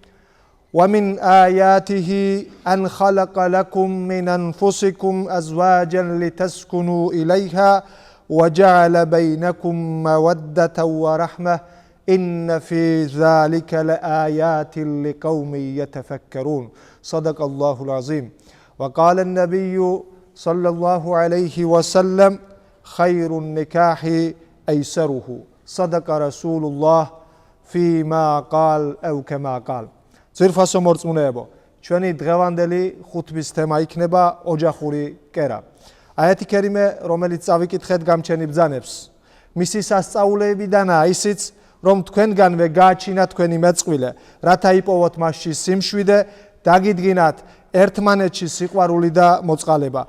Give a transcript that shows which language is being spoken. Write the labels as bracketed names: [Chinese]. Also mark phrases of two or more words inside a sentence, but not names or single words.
[Arabic] ومن آياته أن خلق لكم من أنفسكم أزواجا لتسكنوا إليها وجعل بينكم مودة ورحمة إن في ذلك لآيات لقوم يتفكرون صدق الله العظيم وقال النبي صلى الله عليه وسلم خير النكاح أيسره صدق رسول الله فيما قال أو كما قال [Georgian] ძირფასო მორწმუნეებო, ჩვენი დღევანდელი ხუთბის თემა იქნება ოჯახური კერა. აიათი კერიმე, რომელიც წავიკითხეთ გამჩენი ბრძანებს, მისი სასწაულებიდანაა ისიც, რომ თქვენგანვე გააჩინათ თქვენი მეწყვილე, რათა იპოვოთ მასში სიმშვიდე, დაგიდგინათ ერთმანეთში სიყვარული და მოწყალება.